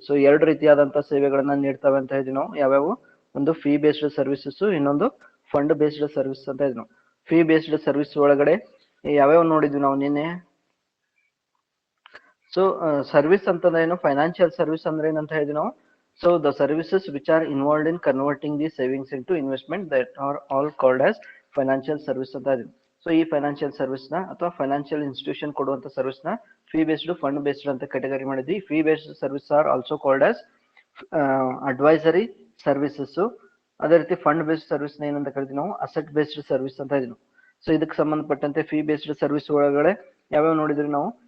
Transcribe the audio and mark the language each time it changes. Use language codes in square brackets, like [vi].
[kn] So ಎರಡು ರೀತಿಯಾದಂತ ಸೇವೆಗಳನ್ನ ನೀಡ್ತವೆ ಅಂತ ಹೇಳಿದ್ವಿ ನಾವು. ಯಾವ್ಯಾವು? ಒಂದು ಫೀ ಬೇಸ್ಡ್ ಸರ್ವಿಸಸ್, ಇನ್ನೊಂದು ಫಂಡ್ ಬೇಸ್ಡ್ ಸರ್ವಿಸ್ ಅಂತ ಹೇಳಿದ್ವಿ ನಾವು. ಫೀ ಬೇಸ್ಡ್ ಸರ್ವಿಸ್ ಒಳಗಡೆ ಯಾವ್ಯಾವ ನೋಡಿದ್ವಿ ನಾವು ನಿನ್ನೆ? ಸೊ ಸರ್ವಿಸ್ ಅಂತಂದ್ರೆ ಏನು? ಫೈನಾನ್ಷಿಯಲ್ ಸರ್ವಿಸ್ ಅಂದ್ರೆ ಏನಂತ ಹೇಳಿದ್ವಿ ನಾವು. [en] So the services which are involved in converting the savings into investment, that are all called as financial service [kn] ಅಂತ ಇದೆ. ಸೊ ಈ ಫೈನಾನ್ಷಿಯಲ್ ಸರ್ವಿಸ್ ನ ಅಥವಾ ಫೈನಾನ್ಷಿಯಲ್ ಇನ್ಸ್ಟಿಟ್ಯೂಷನ್ ಕೊಡುವಂತ ಸರ್ವಿಸ್ ನ ಫೀ ಬೇಸ್ಡ್, ಫಂಡ್ ಬೇಸ್ಡ್ ಅಂತ ಕ್ಯಾಟಗರಿ ಮಾಡಿದ್ವಿ. [en] Fee based service are also called as advisory services. [kn] ಅದೇ ರೀತಿ ಫಂಡ್ ಬೇಸ್ಡ್ ಸರ್ವಿಸ್ ನ ಏನಂತ ಕರಿತೀವಿ ನಾವು? ಅಸೆಟ್ ಬೇಸ್ಡ್ ಸರ್ವಿಸ್ ಅಂತ ಇದೀವಿ. ಸೊ ಇದಕ್ಕೆ ಸಂಬಂಧಪಟ್ಟಂತೆ ಫೀ ಬೇಸ್ಡ್ ಸರ್ವಿಸ್ ಒಳಗಡೆ ಯಾವ್ಯಾವ ನೋಡಿದ್ವಿ ನಾವು?